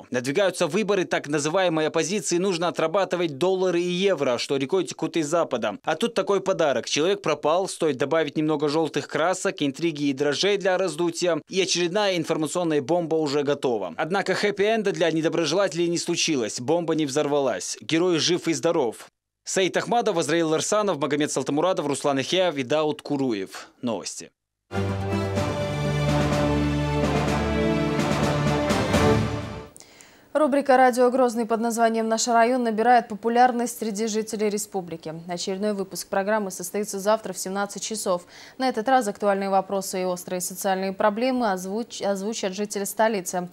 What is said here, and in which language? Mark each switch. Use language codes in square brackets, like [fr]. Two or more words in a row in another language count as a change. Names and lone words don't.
[ru] Надвигаются выборы так называемой оппозиции, нужно отрабатывать доллары и евро, что рекой текут из Запада. А тут такой подарок. Человек пропал, стоит добавить немного желтых красок, интриги и дрожжей для раздутия, и очередная информационная бомба уже готова. Однако хэппи-энда для недоброжелателей не случилось, бомба не взорвалась. Герой жив и здоров. Саид Ахмадов, Азраил Ларсанов, Магомед Салтамурадов, Руслан Ихяев и Дауд Куруев. Новости. Рубрика «Радио Грозный» под названием «Наш район» набирает популярность среди жителей республики. Очередной выпуск программы состоится завтра в 17 часов. На этот раз актуальные вопросы и острые социальные проблемы озвучат жители столицы.